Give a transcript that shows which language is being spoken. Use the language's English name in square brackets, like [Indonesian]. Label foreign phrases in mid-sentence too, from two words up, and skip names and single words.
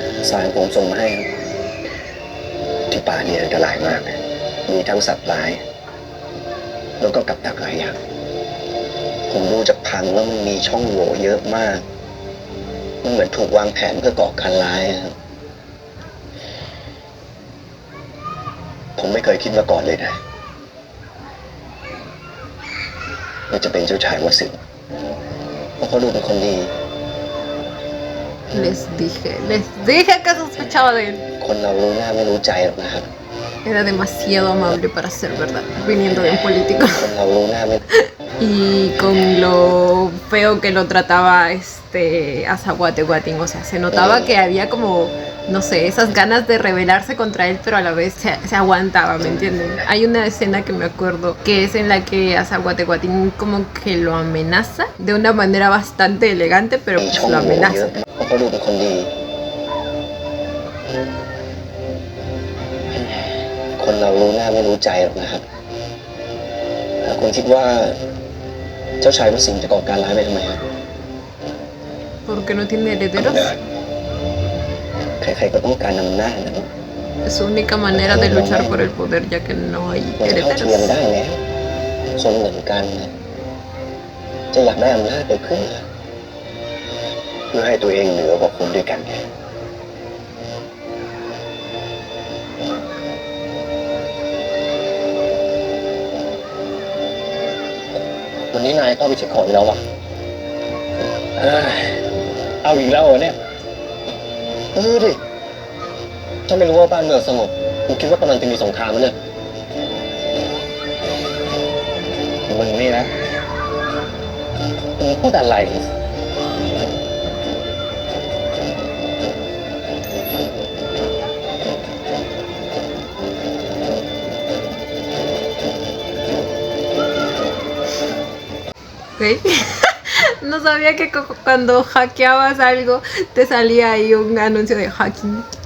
[Thai] สารผมส่งมาให้ครับที่ป่าเนี่ยอันตรายมากเลยมีทั้งสัตว์ร้ายแล้วก็กับดักหลายอย่างผมดูจากพังแล้วมันมีช่องโหว่เยอะมากมันเหมือนถูกวางแผนเพื่อก่อการร้ายครับผมไม่เคยคิดมาก่อนเลยนะว่าจะเป็นเจ้าชายวสินทร์เพราะเขาดูเป็นคนดี [Spanish] Les dije que sospechaba de él. [Thai] คนเรารู้หน้าไม่รู้ใจหรอกนะครับ [Spanish] Era demasiado amable para ser verdad, viniendo de un político. [Thai] คนเรารู้หน้าไม่ [Spanish] Y con lo feo que lo trataba Azawate-Guatín, o sea, se notaba que había como, no sé, esas ganas de rebelarse contra él, pero a la vez se aguantaba, ¿me entienden? Hay una escena que me acuerdo que es en la que Azawate-Guatín como que lo amenaza de una manera bastante elegante, pero [Thai] มี [Spanish] pues [Thai] ช่อง [Spanish] lo [Thai] โหว่เย [Spanish] amenaza. [Thai] อะเพราะเขาดูเป็นคนดี คนเรารู้หน้าไม่รู้ใจหรอกนะครับถ้าคุณคิดว่าเจ้าชายวสินทร์จะก่อการร้ายไปทำไมครับ [Spanish] Porque no tiene herederos. [Thai] ใครๆก็ต้องการนำหน้านะ [Spanish] Es su única manera de luchar por el poder, ya que no hay [Thai] มันเท่าเทียม [Spanish] herederos. [Thai] ได้แล้วคนเหมือนกันนะจะอยากได้อำนาจไปเพื่อให้ตัวเองเหนือกว่าคนด้วยกันไง วันนี้นายเข้าไปเช็คของแล้ววะเอาอีกแล้วเหรอเนี่ยดิถ้าไม่รู้ว่าบ้านเมืองสงบกูคิดว่ากำลังจะมีสงครามแล้วเนี่ยมึงนี่นะมึงพูดอะไร [Spanish] ¿Ok? No sabía que cuando hackeabas algo te salía ahí un anuncio de hacking.